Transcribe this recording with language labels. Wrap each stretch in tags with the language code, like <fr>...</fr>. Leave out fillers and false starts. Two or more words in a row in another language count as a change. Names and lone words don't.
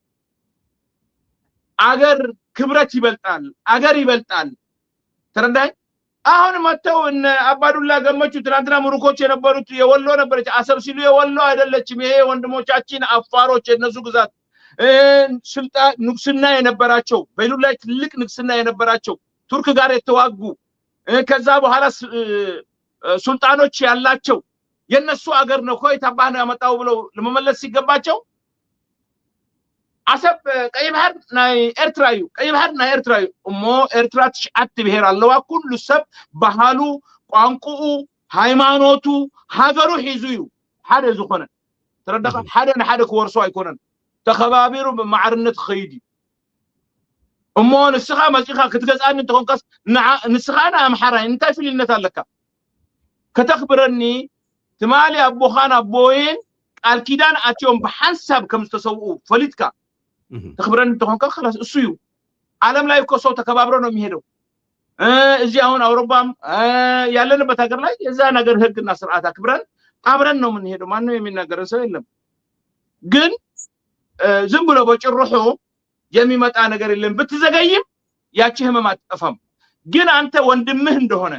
<am>አገር ክብረት ይበልጣል፣ አገር ይበልጣል። ተረዳኸኝ። አሁን መተው እነ አባዱላ ገመቹ ትናንትና ሙሩኮች የነበሩት የወሎ ነበረች። አሰብ ሲሉ የወሎ አይደለችም። ይሄ ወንድሞቻችን አፋሮች የነሱ ግዛት ስልጣን ንግስና የነበራቸው በይሉ ላይ ትልቅ ንግስና የነበራቸው ቱርክ ጋር የተዋጉ ከዛ በኋላ ሱልጣኖች ያላቸው የነሱ አገር ነው። ኮይታ ባና ያመጣው ብለው ለመመለስ ሲገባቸው</am> <ti>አሰብ ቀይ ባህር ናይ ኤርትራዩ ቀይ ባህር ናይ ኤርትራዩ እሞ ኤርትራ ትሽዓት ብሄር ኣለዋ። ኩሉ ሰብ ባህሉ፣ ቋንቋኡ፣ ሃይማኖቱ፣ ሃገሩ ሒዙ እዩ ሓደ ዝኾነ ተረዳኸ። ሓደ ንሓደ ክወርሶ ኣይኮነን። ተኸባቢሩ ብማዕርነት ክኸይድ እሞ ንስኻ መፂኻ ክትገዛኒ እንትኾንካስ ንስኻ ንኣምሓራይ እንታይ ፍልይነት ኣለካ? ከተኽብረኒ ትማሊ ኣቦኻን ኣቦዬን ቃል ኪዳን ኣትዮም ብሓንሳብ ከም ዝተሰውኡ ፈሊጥካ ተከብረን</ti> <am>እንደሆንከ خلاص እሱ ይው ዓለም ላይ እኮ ሰው ተከባብሮ ነው የሚሄደው እዚህ አሁን አውሮፓም ያለንበት ሀገር ላይ የዛ ነገር ህግና ስርዓት አክብረን አብረን ነው የምንሄደው ማንንም የሚናገረን ሰው የለም ግን ዝም ብሎ በጭሩሑ የሚመጣ ነገር የለም ብትዘገይም ያቺ ህመም አትጠፋም ግን አንተ ወንድምህ እንደሆነ</am>